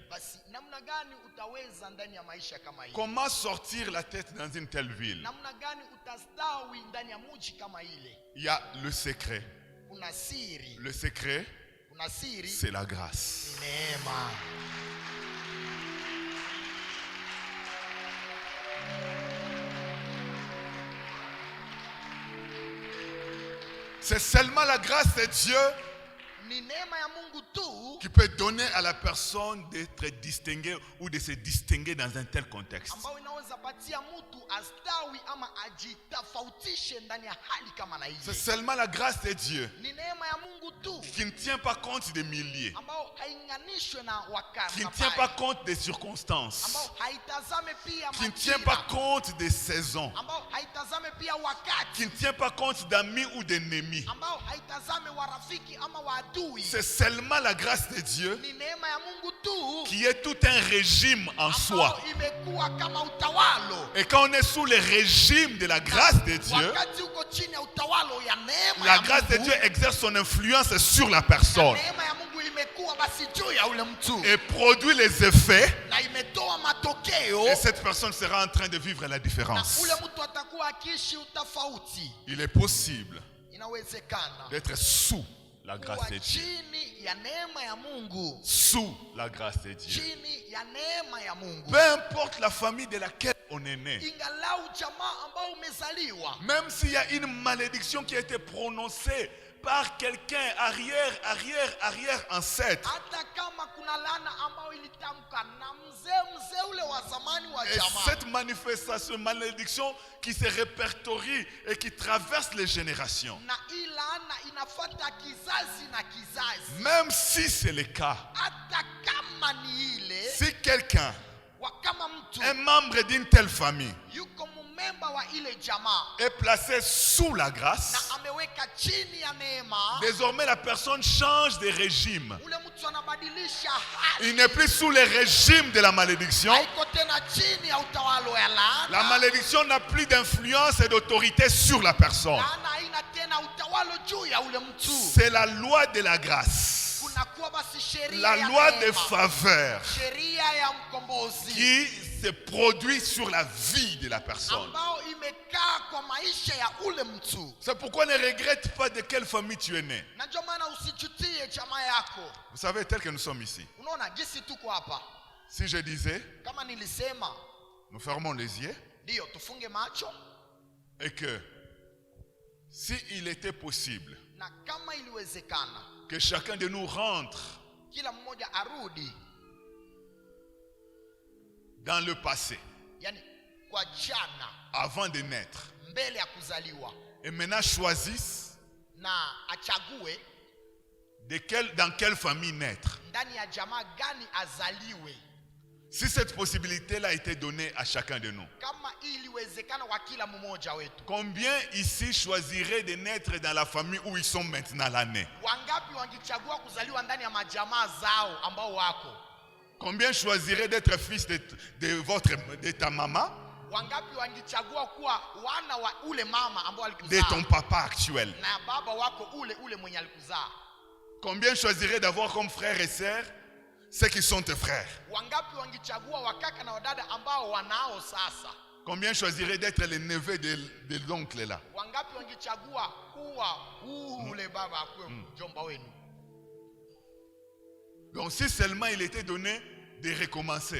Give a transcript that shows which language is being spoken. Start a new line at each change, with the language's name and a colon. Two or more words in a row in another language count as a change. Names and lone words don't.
Swahili: Basi namna gani utaweza ndani ya maisha kama hii?
French: Comment sortir la tête dans une telle ville?
Swahili: Namna gani utastawi ndani ya mji kama ile?
French: Il y a le secret.
Swahili: Una siri.
French: Le secret,
Swahili: Una siri.
French: c'est la grâce.
Swahili: Neema.
French: C'est seulement la grâce de Dieu
Swahili: Ni neema ya Mungu tu
French: qui peut donner à la personne d'être distinguée ou de se distinguer dans un tel contexte.
Swahili: ambayo inaweza patia mtu astawi ama ajitofautishe ndani ya hali kama na
French: C'est
Swahili: ile.
French: seulement la grâce de Dieu
Swahili: Ni neema ya Mungu tu
French: qui ne tient pas compte des milliers,
Swahili: ambao hainganishwe na wakati,
French: qui ne tient pas compte des circonstances,
Swahili: ambao haitazame pia
French: qui ne tient pas
Swahili: majira,
French: compte des saisons,
Swahili: ambao haitazame pia wakati,
French: qui ne tient pas compte d'amis ou d'ennemis.
Swahili: ambao haitazame warafiki ama waadui.
French: C'est seulement la grâce de Dieu
Swahili: Ni neema ya Mungu tu
French: qui est tout un régime en soi.
Swahili: ambao imekuwa kama utawalo.
French: Et quand on est sous le régime de la grâce de Dieu,
Swahili: Wakati uko chini ya utawalo ya neema
French: la
Swahili: ya
French: grâce de
Swahili: Mungu,
French: Dieu exerce son influence sur la personne
Swahili: neema ya Mungu imekuwa basi juu ya ule mtu
French: et produit les effets.
Swahili: na imetoa matokeo,
French: Et cette personne sera en train de vivre la
Swahili: na
French: différence.
Swahili: ule mtu atakuwa akiishi utofauti.
French: Il est possible
Swahili: Inawezekana
French: d'être sous la grâce
Swahili: kuwa
French: de Dieu.
Swahili: chini ya neema ya Mungu,
French: Sous la grâce de Dieu.
Swahili: chini ya neema ya Mungu.
French: Peu importe la famille de laquelle on est né,
Swahili: ingalau jamaa ambao umezaliwa,
French: même s'il y a une malédiction qui a été prononcée par quelqu'un arrière ancêtre,
Swahili: hata kama kuna laana ambayo ilitamka na mzee ule wa zamani wa
French: et
Swahili: jamaa,
French: cette manifestation, malédiction qui se répertorie et qui traverse les générations,
Swahili: na hii laana inafuata kizazi na kizazi,
French: même si c'est le cas,
Swahili: hata kama ni ile
French: si quelqu'un,
Swahili: kama mtu
French: un membre d'une telle famille,
Swahili: yuko mumemba wa ile jamaa
French: est placé sous la grâce,
Swahili: na ameweka chini ya neema,
French: désormais la personne change de régime.
Swahili: ule mtu anabadilisha hali,
French: Il n'est plus sous le régime de la malédiction.
Swahili: haiko tena chini ya utawala wa laana.
French: La malédiction n'a plus d'influence et d'autorité sur la personne.
Swahili: Laana haina tena utawala juu ya ule mtu.
French: C'est la loi de la grâce,
Swahili: Kunakuwa basi sheria
French: la
Swahili: ya
French: loi de
Swahili: neema,
French: faveur
Swahili: sheria ya mkombozi
French: qui se produit sur la vie de la personne.
Swahili: ambao imekaa kwa maisha ya ule mtu.
French: C'est pourquoi ne regrette pas de quelle famille tu es né.
Swahili: Na ndio maana usichutie jamaa yako.
French: Vous savez, tel que nous sommes ici,
Swahili: Unaona jinsi tuko hapa,
French: si je disais,
Swahili: kama nilisema
French: nous fermons les yeux
Swahili: ndio tufunge macho,
French: et que si il était possible
Swahili: na kama iliwezekana
French: que chacun de nous rentre
Swahili: kila mmoja arudi,
French: dans le passé,
Swahili: yani kwa jana
French: avant de naître,
Swahili: mbele ya kuzaliwa,
French: et maintenant choisisse
Swahili: na achague
French: dans quelle famille naître.
Swahili: ndani ya jamaa gani azaliwe.
French: Si cette possibilité-là a été donnée à chacun de nous,
Swahili: Kama iliwezekana kwa kila mmoja wetu,
French: combien ici choisiraient de naître dans la famille où ils sont maintenant l'année?
Swahili: wangapi wangichagua kuzaliwa ndani ya majamaa zao ambao wako?
French: Combien choisiraient d'être fils de ta maman,
Swahili: Wangapi wangichagua kuwa wana wa ule mama ambao
French: de
Swahili: alikuzaa,
French: ton papa actuel?
Swahili: na baba wako ule mwenye alikuzaa?
French: Combien choisiraient d'avoir comme frères et sœurs ceux qui sont tes frères?
Swahili: Wangapi wangichagua wakaka na wadada ambao wanao sasa?
French: Combien choisiraient d'être les neveux de l'oncle là?
Swahili: Wangapi wangichagua kuwa ule baba akuwe mjomba wenu?
French: Donc si seulement il était donné de recommencer,